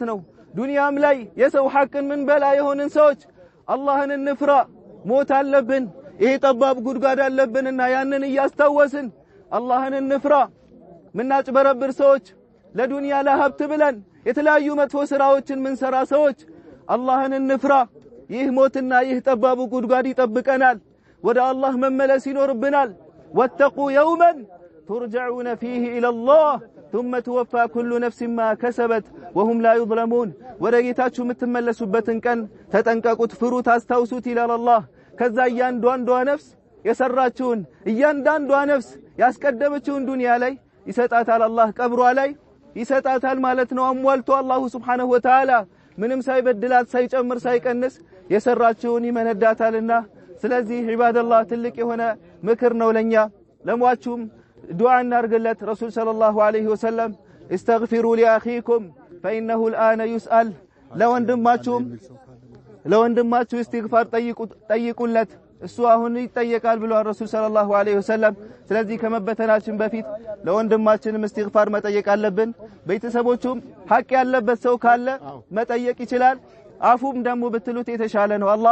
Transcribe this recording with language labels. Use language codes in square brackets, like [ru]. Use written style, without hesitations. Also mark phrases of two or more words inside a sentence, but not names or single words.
[am] ነው። ዱንያም ላይ የሰው ሐቅን ምን በላ የሆንን ሰዎች አላህን እንፍራ። ሞት አለብን፣ ይሄ ጠባብ ጉድጓድ አለብንና ያንን እያስታወስን አላህን እንፍራ። ምናጭበረብር ሰዎች ለዱንያ ለሀብት ብለን የተለያዩ መጥፎ ስራዎችን ምንሰራ ሰዎች አላህን እንፍራ። ይህ ሞትና ይህ ጠባቡ ጉድጓድ ይጠብቀናል። ወደ አላህ መመለስ ይኖርብናል። [ar] واتقوا يوما ترجعون فيه إلى الله ثم توفى كل نفس ما كسبت وهم لا يظلمون። [am] ወደ ጌታችሁ የምትመለሱበትን ቀን ተጠንቀቁት፣ ፍሩት፣ አስታውሱት ይላል አላህ። ከዛ እያንዳንዷ ነፍስ የሰራችውን እያንዳንዷ ነፍስ ያስቀደመችውን ዱንያ ላይ ይሰጣታል አላህ፣ ቀብሯ ላይ ይሰጣታል ማለት ነው። አሟልቶ [ar] الله سبحانه وتعالى [am] ምንም ሳይበድላት ሳይጨምር ሳይቀንስ የሰራችውን ይመነዳታልና። ስለዚህ ዒባደላህ ትልቅ የሆነ ምክር ነው ለኛ። ለሟቹም ዱዓ እናርግለት። [ar] رسول صلى الله عليه وسلم استغفروا لأخيكم فإنه الآن يسأل። [am] ለወንድማችሁ እስትግፋር ጠይቁለት፣ እሱ አሁን ይጠየቃል ብሏል ረሱል [ar] صلى الله عليه وسلم። [am] ስለዚህ ከመበተናችን በፊት ለወንድማችንም እስትግፋር መጠየቅ አለብን። ቤተሰቦቹም ሐቅ ያለበት ሰው ካለ መጠየቅ ይችላል። አፉም ደግሞ ብትሉት የተሻለ ነው። አላህ